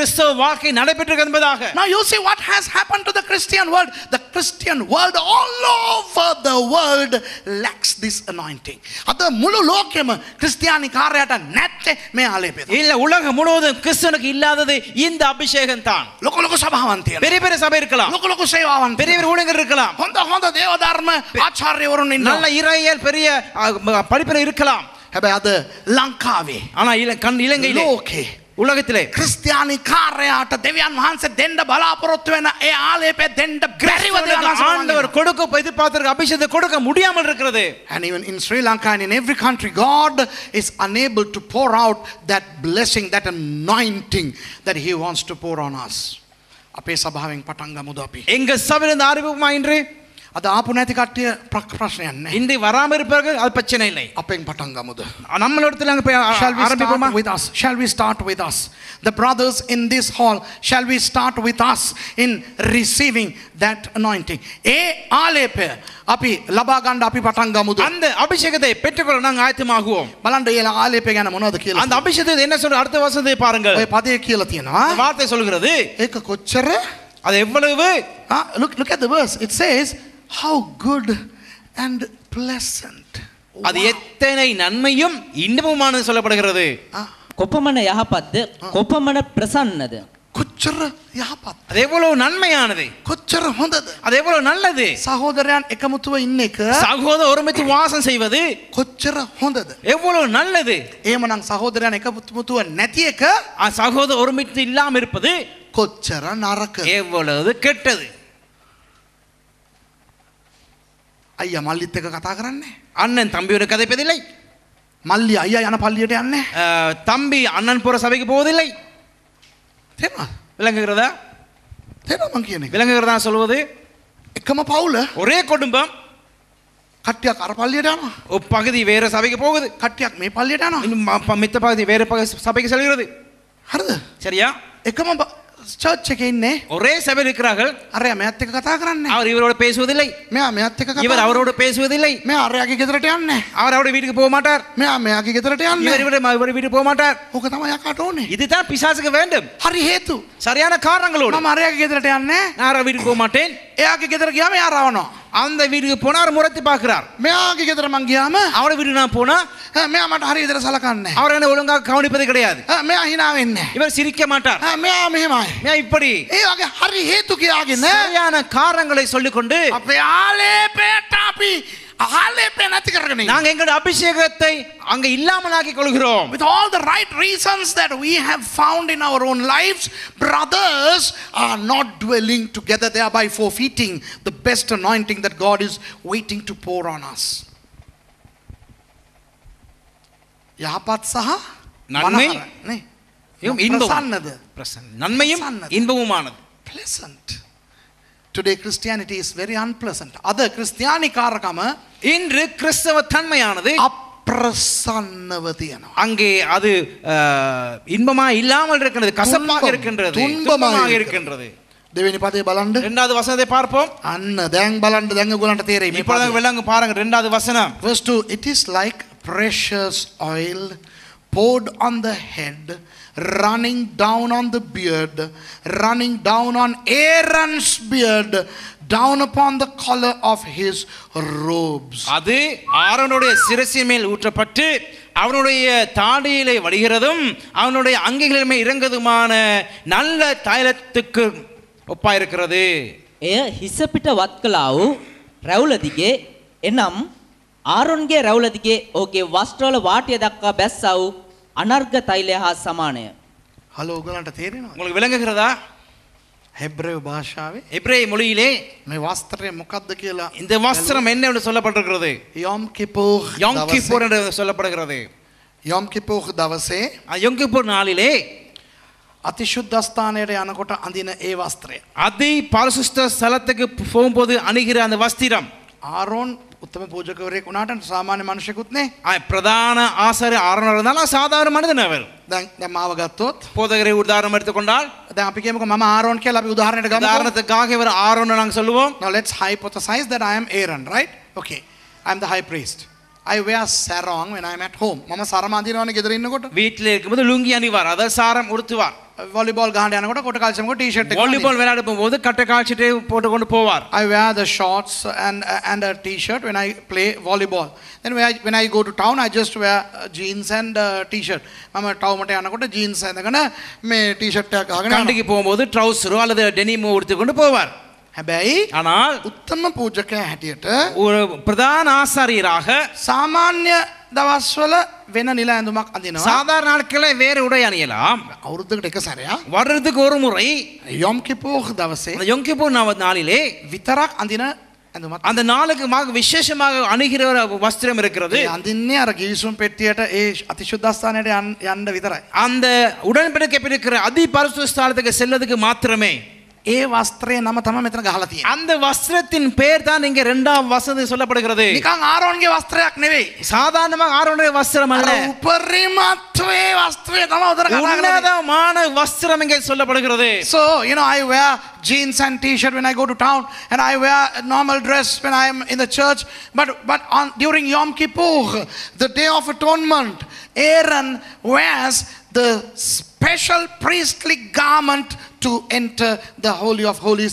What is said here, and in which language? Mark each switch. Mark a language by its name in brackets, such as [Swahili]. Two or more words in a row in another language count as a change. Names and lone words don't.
[Tamil] கிறிஸ்தவ வாழ்க்கை நடைபெற்று என்பதாக. [English] Now you see what has happened to the Christian world. The Christian world all over the world lacks this anointing. [Sinhala] අද මුළු ලෝකෙම ක්‍රිස්තියානි කාර්යයට නැත්තේ මේ ආලේපය. [Tamil] இல்ல உலகம் முழுவதும் கிறிஸ்தவனுக்கு இல்லாதது இந்த அபிஷேகம் தான். [Sinhala] ලොකු ලොකු සභාවන් තියෙනවා. [Tamil] பெரிய பெரிய சபை இருக்கலாம், [Sinhala] ලොකු ලොකු සේවාවන් [Tamil] பெரிய பெரிய ஊழியர்கள் இருக்கலாம், [Sinhala] හොඳ දේව ධර්ම ආචාර්යවරුන් ඉන්නවා. [Tamil] நல்ல இறையியல் பெரிய படிப்பினை இருக்கலாம். [Sinhala] හැබැයි අද ලංකාවේ [Tamil] ஆனா இலங்கையிலே [Sinhala] ලෝකේ [Tamil] உலகத்திலே [Sinhala] ක්‍රිස්තියානි කාර්යයට දෙවියන් වහන්සේ දෙන්න බලාපොරොත්තු වෙන ඒ ආලේපය දෙන්න බැරිව [Tamil] ஆண்டவர் கொடுக்க எதிர்பார்த்திருக்க அபிஷேகத்தை கொடுக்க முடியாமல் இருக்கிறது. [English] And even in Sri Lanka and in every country, God is unable to pour out that blessing, that anointing that He wants to pour on us. [Sinhala] අපේ සභාවෙන් පටන් ගමුද අපි? [Tamil] எங்க சபையிலிருந்து ஆரம்பிக்குமா இன்று? [Sinhala] අද ආපු නැති කට්ටිය ප්‍රශ්නයක් නැහැ. [Tamil] இன்று வராம இருப்பார்கள், அது பிரச்சனை இல்லை. [Sinhala] අපෙන් පටන් ගමුද? [Tamil] நம்மளோடத்துல அங்க போய் ஆரம்பிப்போமா? [English] Shall we start with us? The brothers in this hall, shall we start with us in receiving that anointing? [Sinhala] ඒ ආලේපය අපි ලබා ගන්න අපි පටන් ගමුද? [Tamil] அந்த அபிஷேகத்தை பெற்றுக்கொள்ள நாங்கள் ஆயத்தமாகுவோம். [Sinhala] බලන්න ඒ ආලේපය ගැන මොනවද කියලා. [Tamil] அந்த அபிஷேகத்தை என்ன சொல்ற அடுத்த வசனத்தை பாருங்கள். [Sinhala] ඔය පදේ කියලා තියෙනවා. [Tamil] அந்த வார்த்தை சொல்கிறது [Sinhala] ඒක කොච්චර? [Tamil] அது எவ்வளவு? [English] Look at the verse. It says how good and pleasant. [Tamil] அது எத்தனை நன்மையும் இன்பமுமானது சொல்லப்படுகிறது. [Sinhala] කොපමණ යහපත්ද කොපමණ ප්‍රසන්නද. කොච්චර යහපත්. [Tamil] அது எவ்வளவு நன்மையானது, [Sinhala] කොච්චර හොඳද. [Tamil] அது எவ்வளவு நல்லது. [Sinhala] සහෝදරයන් එකමුතුව ඉන්න එක [Tamil] சகோதர ஒருமித்து வாசம் செய்வது [Sinhala] කොච්චර හොඳද. [Tamil] எவ்வளவு நல்லது. [Sinhala] එහෙමනම් සහෝදරයන් එකමුතුව නැති එක [Tamil] சகோதர ஒருமித்து இல்லாம இருப்பது [Sinhala] කොච්චර නරකද. [Tamil] எவ்வளவு கெட்டது. [Sinhala] අයියා මල්ලිත් එක කතා කරන්නේ. [Tamil] அண்ணன் தம்பியோட கதைப்பதில்லை, [Sinhala] මල්ලි අයියා යන පල්ලියට යන්නේ. [Tamil] தம்பி அண்ணன் போற சபைக்கு போவதில்லை. [Sinhala] තේරෙනවද? [Tamil] விளங்குகிறதா? [Sinhala] තේරෙනවද මං කියන්නේ? [Tamil] விளங்குகிறதா சொல்வது? [Sinhala] එකම පවුල [Tamil] ஒரே குடும்பம் [Sinhala] කට්ටියක් අර පල්ලියට යනවා. [Tamil] ஒரு பகுதி வேற சபைக்கு போகுது, [Sinhala] කට්ටියක් මේ පල්ලියට යනවා. [Tamil] இன்னும் மித்த பகுதி வேற சபைக்கு செல்கிறது. [Sinhala] හරිද? [Tamil] சரியா? [Sinhala] එකම චර්ච් එකේ ඉන්නේ. [Tamil] ஒரே சபையில் இருக்கிறார்கள். [Sinhala] අරයා මෙයාත් එක්ක කතා කරන්නේ. [Tamil] அவர் இவரோட பேசுவதில்லை, [Sinhala] මෙයා මෙයාත් එක්ක කතා [Tamil] இவர் அவரோட பேசுவதில்லை. [Sinhala] මෙයා අරයාගේ ගෙදරට යන්නේ. [Tamil] அவர் அவருடைய வீட்டுக்கு போக மாட்டார், [Sinhala] මෙයා මෙයාගේ ගෙදරට [Tamil] இவர் [Sinhala] යන්නේ. [Tamil] இவருடைய வீட்டுக்கு போக மாட்டார். [Sinhala] ඕක තමයි යකාට ඕනේ. [Tamil] இதுதான் பிசாசுக்கு வேண்டும். [Sinhala] හරි හේතු. [Tamil] சரியான காரணங்களோடு. [Sinhala] මම අරයාගේ ගෙදරට යන්නේ. [Tamil] நான் அவர் வீட்டுக்கு போக மாட்டேன். [Sinhala] එයාගේ ගෙදර ගියාම එයා රවනවා. [Tamil] அந்த வீட்டுக்கு போனார் முறைத்து பார்க்கிறார். [Sinhala] මෙයාගේ ගෙදර මං ගියාම [Tamil] அவரோட வீட்டுக்கு நான் போனா [Sinhala] මෙයා මට හරි විදිහට සලකන්නේ නැහැ. [Tamil] அவர் என்ன ஒழுங்காக கவனிப்பது கிடையாது. [Sinhala] මෙයා hina වෙන්නේ නැහැ. [Tamil] இவர் சிரிக்க மாட்டார். [Sinhala] මෙයා මෙහෙමයි. [Tamil] நான் இப்படி [Sinhala] ඒ වගේ හරි හේතු කියාගෙන [Tamil] சரியான காரணங்களை சொல்லிக்கொண்டு [Sinhala] අපේ ආලේපයට අපි ආලේපය නැති කරගෙන ඉන්නවා. [Tamil] நாங்க எங்களுடைய அபிஷேகத்தை அங்க இல்லாமலாக்கி கொள்கிறோம். [English] With all the right reasons that we have found in our own lives, brothers are not dwelling together, thereby forfeiting the best anointing that God is waiting to pour on us. [Sinhala] යහපත් සහ [Tamil] நன்மை [Sinhala] නේ [Tamil] இன்பம் [Sinhala] ප්‍රසන්නද? [Tamil] நன்மையும் இன்பமுமானது. [English] Pleasant. Today Christianity is very unpleasant. [Sinhala] අද ක්‍රිස්තියානි කාර්කම [Tamil] இன்று கிறிஸ்தவ தன்மையானது [Sinhala] අප්‍රසන්නව තියෙනවා. [Tamil] அங்கே அது இன்பமா இல்லாமல் இருக்கின்றது, கசப்பாக இருக்கின்றது, துன்பமாக இருக்கின்றது. [Sinhala] දෙවෙනි පදේ බලන්න. [Tamil] இரண்டாவது வசனத்தை பார்ப்போம். [Sinhala] අන්න දැන් බලන්න දැන් ඔයගොල්ලන්ට තේරෙයි මේ [Tamil] இப்பொழுது விளங்கு பாருங்க இரண்டாவது வசனம். [English] Verse 2, it is like precious oil poured on the head, running down on the beard, running down on Aaron's beard, down upon the collar of his robes. [Tamil] அது ஆரோனுடைய சிரசின் மேல் ஊற்றப்பட்டு அவனுடைய தாடியிலே வடிகிறதும் அவனுடைய அங்கிகளின் மேல் இறங்குதுமான நல்ல தைலத்துக்கு ஒப்பாயிருக்கிறது. [Sinhala] එය හිස පිට වත් කළා වූ රැවුල දිගේ එනම් ආරොන්ගේ රැවුල දිගේ ඔහුගේ වස්ත්‍රවල වාටිය දක්වා බැස්සා වූ අනර්ඝ තෛලය හා සමානය. හලෝ ඔයගොල්ලන්ට තේරෙනවද? [Tamil] உங்களுக்கு விளங்குகிறதா? [Sinhala] හෙබ්‍රේව භාෂාවේ [Tamil] எபிரேய மொழியிலே [Sinhala] මේ වස්ත්‍රය මොකක්ද කියලා [Tamil] இந்த வஸ்திரம் என்ன என்று சொல்லப்பட்டிருக்கிறது? [Sinhala] යොම් කිපෝර් [Tamil] யோம் கிப்பூர் என்று சொல்லப்படுகிறது. [Sinhala] යොම් කිපෝර් දවසේ [Tamil] யோம் கிப்பூர் நாளிலே [Sinhala] අතිශුද්ධස්ථානයට යනකොට අඳින ඒ වස්ත්‍රය. [Tamil] அதி பரிசுத்த ஸ்தலத்துக்கு போகும்போது அணிகிற அந்த வஸ்திரம். [Sinhala] ආරෝන් උත්තම පූජකවරයෙක් වුණාට සාමාන්‍ය මිනිසෙකුත් නේ. [Tamil] பிரதான ஆசாரியர் ஆரோன் இருந்தாலும் சாதாரண மனிதன் அவர். [Sinhala] දැන් මාව ගත්තොත් [Tamil] போதகரை உதாரணம் எடுத்துக்கொண்டால் [Sinhala] දැන් අපි කියමුකෝ මම ආරෝන් කියලා අපි උදාහරණයක් ගමුකෝ. [Tamil] உதாரணத்துக்காக இவர் ஆரோன் நாங்க சொல்லுவோம். [English] Now let's hypothesize that I am Aaron, right? Okay. I am the high priest. I wear sarong when I am at home. [Sinhala] මම සරම අඳිනවනේ ගෙදර ඉන්නකොට. [Tamil] வீட்டில் இருக்கும்போது லுங்கி அணிவார், அதாவது சாரம் உடுத்துவார். [Sinhala] வாலிபால் ගහන්න යනකොට කොට කල්චමක ටී-ෂර්ට් එක. [Tamil] வாலிபால் விளையாட போகும்போது கட்டை கால்ச்சட்டை போட்டு கொண்டு போவார். [English] I wear the shorts and a t-shirt when I play volleyball. Then when I go to town I just wear jeans and t-shirt. [Sinhala] මම ටවුමට යනකොට jeans ඇඳගෙන මේ t-shirt එකක් අහගෙන [Tamil] கண்டிக்கு போகும்போது ட்ரவுசரோ அல்லது டெனிமோ உடுத்து கொண்டு போவார். [Sinhala] හැබැයි [Tamil] ஆனால் [Sinhala] උත්තම පූජකයා හැටියට [Tamil] ஒரு பிரதான ஆசாரியராக [Sinhala] සාමාන්‍ය දවස්වල වෙන නිල ඇඳුමක් අඳිනවා. [Tamil] சாதாரண நாட்களே வேறு உடை அணியலாம். [Sinhala] අවුරුද්දකට එක සැරයක් [Tamil] வருடத்துக்கு ஒரு முறை [Sinhala] යොම් කිපෝර් දවසේ [Tamil] அந்த யோம் கிப்பூர் நாளிலே [Sinhala] විතරක් අඳින ඇඳුමක්. [Tamil] அந்த நாளுக்கு விசேஷமாக அணுகிற ஒரு வஸ்திரம் இருக்கிறது. [Sinhala] අඳින්නේ අර ගිවිසුම් පෙට්ටියට ඒ අතිශුද්ධස්ථානයට යන්න විතරයි. [Tamil] அந்த உடன்படிக்கை இருக்கிற அதி பரிசுத்த ஸ்தலத்துக்கு செல்லதுக்கு மாத்திரமே. [Sinhala] ඒ වස්ත්‍රයේ නම තමයි මෙතන ගහලා තියෙන්නේ. [Tamil] அந்த வஸ்திரத்தின் பெயர் தான் இங்க இரண்டாம் வசனத்தில் சொல்லப்படுகிறது. [Sinhala] නිකන් ආරෝන්ගේ වස්ත්‍රයක් නෙවෙයි. [Tamil] சாதாரணமாக ஆரோனுடைய வஸ்திரம் அல்ல. [Sinhala] උපරිමත්වයේ වස්ත්‍රය තමයි උදර කතා කරන්නේ. [Tamil] உன்னதமான வஸ்திரம் இங்கே சொல்லப்படுகிறது. [English] So, you know, I wear jeans and t-shirt when I go to town, and I wear a normal dress when I am in the church. But during Yom Kippur, the Day of Atonement, Aaron wears the special priestly garment to enter the Holy of Holies.